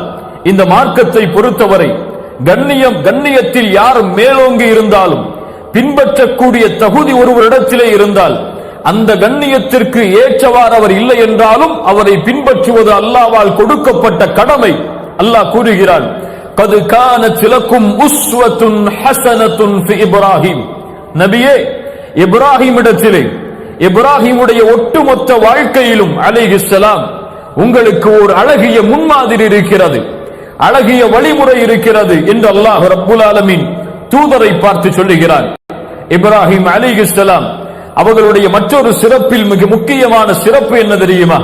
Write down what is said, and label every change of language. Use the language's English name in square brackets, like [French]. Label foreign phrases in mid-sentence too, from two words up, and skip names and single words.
[Tamil] இந்த மார்க்கத்தை பொறுத்தவரை கண்ணியத்தில் யார் மேலோங்கி இருந்தாலும் பின்பற்றக்கூடிய தகுதி ஒருவரிடத்திலே இருந்தால் அந்த கண்ணியத்திற்கு ஏற்றவாறு அவர் இல்லை என்றாலும் அவரை பின்பற்றுவது அல்லாஹ்வால் கொடுக்கப்பட்ட கடமை. அல்லாஹ் கூறுகிறான், [Arabic] قد كانت لكم أسوة حسنة في إبراهيم. [Tamil] நபியே, இப்ராஹிமிடத்திலே இப்ராஹிமுடைய ஒட்டுமொத்த வாழ்க்கையிலும் அலைஹிஸ்ஸலாம் உங்களுக்கு ஒரு அழகிய முன்மாதிரி இருக்கிறது, அழகிய வழிமுறை இருக்கிறது என்று அல்லாஹ் [Arabic] رب العالمين [Tamil] தூதரை பார்த்து சொல்லுகிறார். இப்ராஹிம் அலைஹிஸ்ஸலாம் அவர்களுடைய மற்றொரு சிறப்பில் மிக முக்கியமான சிறப்பு என்ன தெரியுமா?